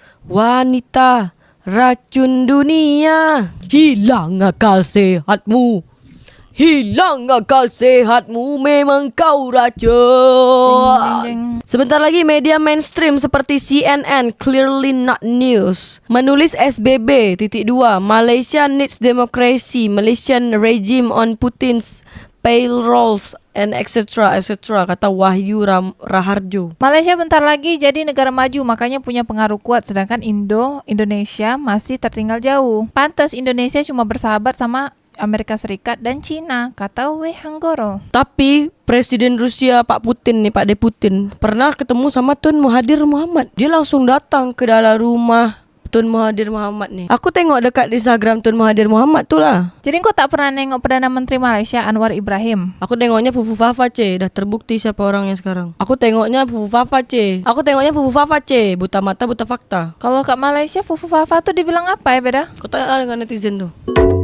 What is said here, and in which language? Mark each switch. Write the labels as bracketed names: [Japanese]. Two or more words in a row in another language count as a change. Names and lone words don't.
[Indonesian] Wanita racun dunia, hilang akal sehatmu. Hilang akal sehatmu, memang kau racun. Jeng, jeng. Sebentar lagi media mainstream seperti CNN, [English] Clearly Not News, [Indonesian] menulis SBB [English] _2 Malaysia needs democracy, Malaysian regime on Putin's payrolls and etc, [Indonesian] kata Wahyu Raharjo. Malaysia bentar lagi jadi negara maju, makanya punya pengaruh kuat, sedangkan Indonesia masih tertinggal jauh. Pantas Indonesia cuma bersahabat sama Amerika Serikat dan Cina, kata Wei Hanggoro. Tapi Presiden Rusia Pak Putin nih, Pak De Putin, pernah ketemu sama Tun Mahathir Mohamad. Dia langsung datang ke dalam rumah Tun Mahathir Mohamad nih. [Malay] Aku tengok dekat di Instagram Tun Mahathir Mohamad tu lah. Jadi kau tak pernah nengok Perdana Menteri Malaysia Anwar Ibrahim? Aku tengoknya Fufu Fafa, Ce. Dah terbukti siapa orangnya sekarang. Aku tengoknya Fufu Fafa, Ce. Buta mata, buta fakta. [Indonesian] Kalau kat Malaysia Fufu Fafa tuh dibilang apa ya beda? [Malay] Kau tanya lah dengan netizen tuh.